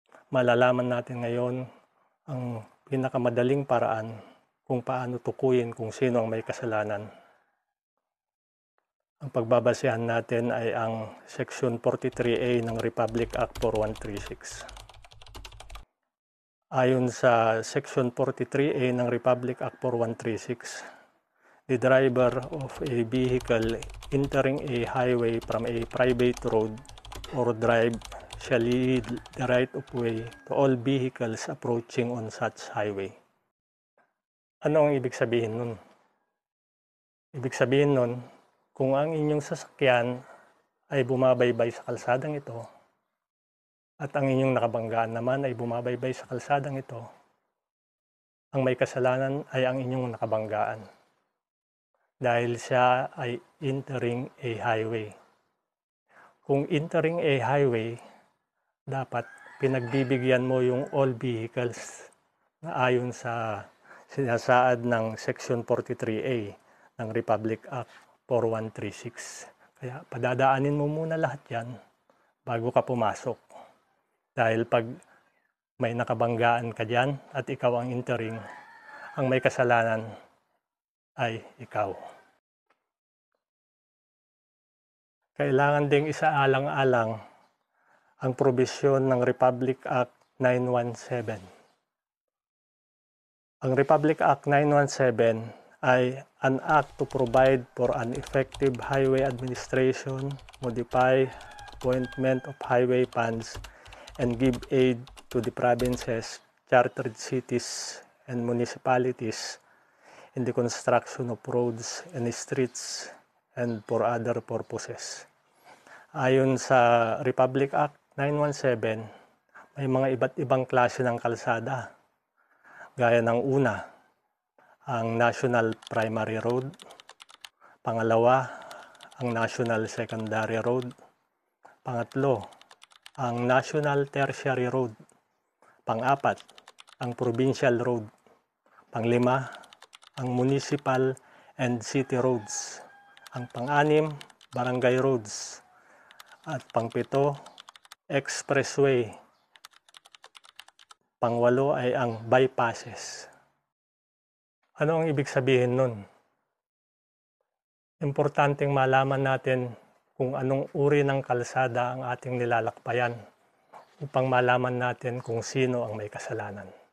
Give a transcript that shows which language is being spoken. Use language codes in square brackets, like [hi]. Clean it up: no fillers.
[tl] Malalaman natin ngayon ang pinakamadaling paraan kung paano tukuyin kung sino ang may kasalanan. Ang pagbabasehan natin ay ang Section 43A ng Republic Act 4136. Ayon sa Section 43A ng Republic Act 4136, [en] the driver of a vehicle entering a highway from a private road or drive shall yield the right of way to all vehicles approaching on such highway. [tl] Ano ang ibig sabihin nun? Ibig sabihin nun, kung ang inyong sasakyan ay bumabaybay sa kalsadang ito at ang inyong nakabanggaan naman ay bumabaybay sa kalsadang ito, ang may kasalanan ay ang inyong nakabanggaan dahil siya ay [en] entering a highway. [tl] Kung [en] entering a highway, [tl] dapat pinagbibigyan mo yung [en] all vehicles [tl] na ayon sa sinasaad ng Section 43A ng Republic Act 4136. Kaya padadaanin mo muna lahat yan bago ka pumasok. Dahil pag may nakabanggaan ka dyan at ikaw ang entering, ang may kasalanan ay ikaw. Kailangan ding isaalang-alang ang probisyon ng Republic Act 917. Ang Republic Act 917 ay [en] an act to provide for an effective highway administration, modify appointment of highway funds, and give aid to the provinces, chartered cities, and municipalities in the construction of roads and streets and for other purposes. [tl] Ayon sa Republic Act 917, may mga iba't ibang klase ng kalsada. Gaya ng una, ang National Primary Road. Pangalawa, ang National Secondary Road. Pangatlo, ang National Tertiary Road. Pang-apat, ang Provincial Road. Panglima, ang Municipal and City Roads. Ang pang-anim, Barangay Roads. At pang-pito, Expressway. Pang-walo ay ang bypasses. Ano ang ibig sabihin nun? Importanteng malaman natin kung anong uri ng kalsada ang ating nilalakbayan upang malaman natin kung sino ang may kasalanan.